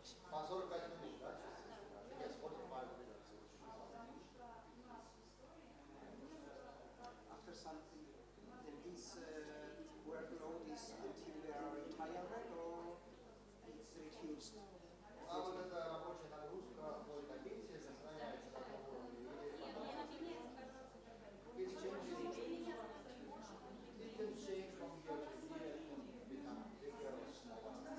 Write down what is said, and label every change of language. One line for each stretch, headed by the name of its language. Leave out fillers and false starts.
Russian: По 45 минут, да?
English: Yes, 45 minutes. After some, then this workload is until they are retired or it's reduced.
Russian: А вот эта рабочая нагрузка вплоть до пенсии сохраняется на том уровне.
English: It can change from year to year, it can become bigger or smaller.